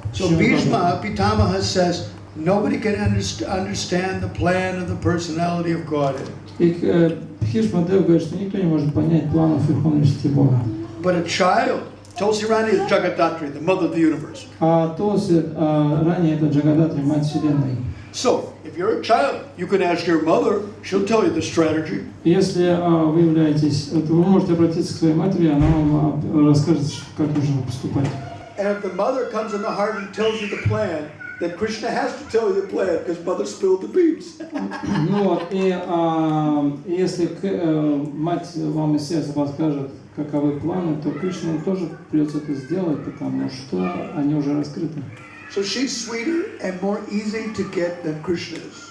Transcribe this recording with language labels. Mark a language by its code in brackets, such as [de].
[en] So Bhishma Pitamaha says, nobody can understand the plan of the personality of Godhead. [ru] И Бхишмадев говорит, что никто не может понять планов Верховной Личности Бога. [en] But a child, Tulsi Rani is Jagadatri, the mother of the universe. [ru] А Тулси ранее это Джагадатри, мать Вселенной. [en] So, if you're a child, you can ask your mother, she'll tell you the strategy. [ru] Если вы являетесь, то вы можете обратиться к своей матери, она вам расскажет, как нужно поступать. [en] And if the mother comes in the heart and tells you the plan, then Krishna has to tell you the plan because mother spilled the beans. [ru] Ну вот, и если мать вам из сердца подскажет, каковы планы, то Кришне тоже придется это сделать, потому что они уже раскрыты. [en] So she's sweeter and more easy to get than Krishna is.